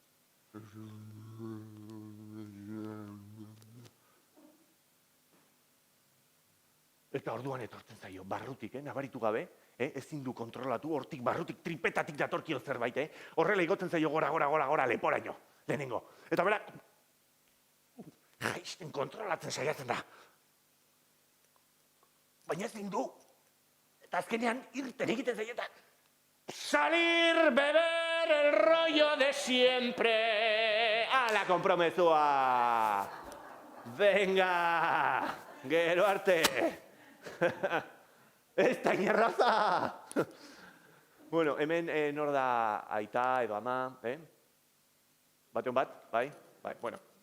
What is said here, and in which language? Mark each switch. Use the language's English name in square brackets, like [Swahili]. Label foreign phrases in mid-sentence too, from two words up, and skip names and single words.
[Basque] Eta orduan etortzen zaio, barrutik, nabaritu gabe, ezin du kontrolatu, hortik barrutik, tripetatik datorkio zerbait, horrela igotzen zaio gora, leporaino, lehenengo. Eta bera, jaisten kontrolatzen saiatzen da. Baina ezin du. Eta azkenean irten egiten zaietan. [Spanish] Salir, beber, el rollo de siempre. [Basque] Ala, konpromezua. Venga, gero arte. Ez da inerraza. Bueno, hemen nor da aita edo ama, Bateon bat, bai, bueno.